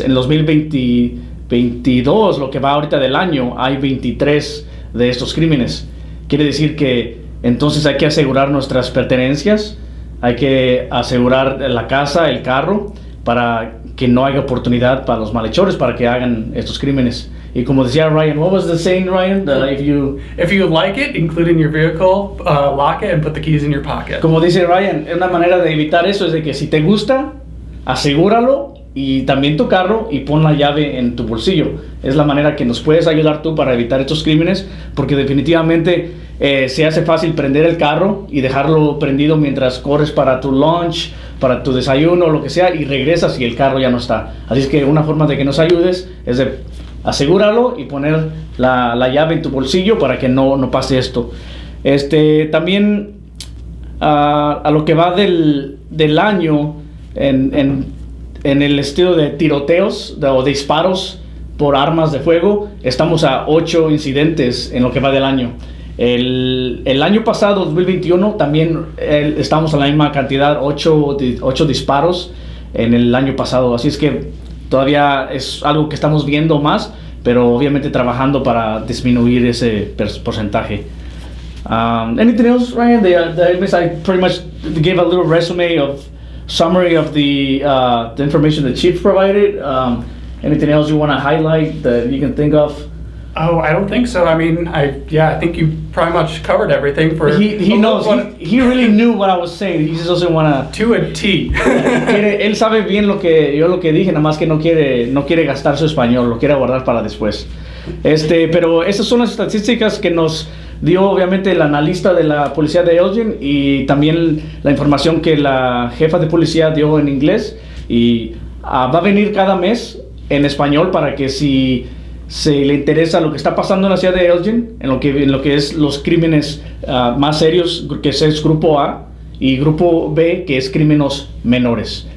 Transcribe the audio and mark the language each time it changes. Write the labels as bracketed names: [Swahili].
[Spanish] En el 2022, lo que va ahorita del año, hay 23 de estos crímenes. Quiere decir que entonces hay que asegurar nuestras pertenencias, hay que asegurar la casa, el carro, para que no haya oportunidad para los malhechores para que hagan estos crímenes. Y como decía Ryan, [English] what was the saying, Ryan? That if you like it, include in your vehicle, lock it and put the keys in your pocket. [Spanish] Como dice Ryan, una manera de evitar eso es de que si te gusta, asegúralo, y también tu carro, y pon la llave en tu bolsillo. Es la manera que nos puedes ayudar tú para evitar estos crímenes, porque definitivamente se hace fácil prender el carro y dejarlo prendido mientras corres para tu lunch, para tu desayuno, lo que sea, y regresas y el carro ya no está. Así es que una forma de que nos ayudes es de asegúralo y poner la llave en tu bolsillo para que no pase esto. También a lo que va del año en el estilo de tiroteos o disparos por armas de fuego, estamos a 8 incidentes en lo que va del año. El año pasado, 2021, también estamos a la misma cantidad, 8 disparos en el año pasado. Así es que todavía es algo que estamos viendo más, pero obviamente trabajando para disminuir ese porcentaje. [English] Anything else, Ryan? I pretty much gave a little summary of the information the chief provided. Anything else you want to highlight that you can think of? Oh, I don't think so. I mean, I think you pretty much covered everything. He knows. He really knew what I was saying. He just doesn't want to a T. [Spanish] Él sabe bien lo que dije, nada más que no quiere gastar su español, lo quiere guardar para después. Pero esas son las estadísticas que nos dio obviamente el analista de la policía de Elgin, y también la información que la jefa de policía dio en inglés, y va a venir cada mes en español para que si se le interesa lo que está pasando en la ciudad de Elgin, en lo que es los crímenes más serios, que es grupo A, y grupo B, que es crímenes menores.